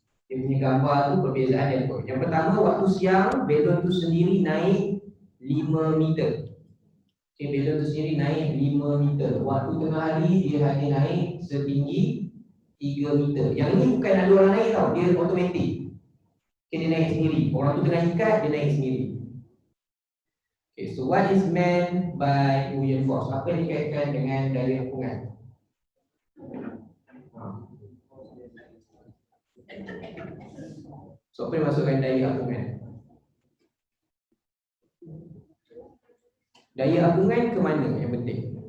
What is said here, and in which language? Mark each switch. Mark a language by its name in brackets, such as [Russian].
[Malay] Dia punya gambar tu perbezaan dia apa. Yang pertama, waktu siang belon tu sendiri naik 5 meter. Okay, belon tu sendiri naik 5 meter. Waktu tengah hari dia hanya naik setinggi 3 meter. Yang ini bukan ada orang naik tau, dia automatik. Okay, dia naik sendiri. Orang tu tengah ikat, dia naik sendiri. [English] Okay, so what is meant by buoyant force? [Malay] Apa yang dikaitkan dengan daya apungan? So apa yang masukkan daya apungan? Daya apungan ke mana yang penting?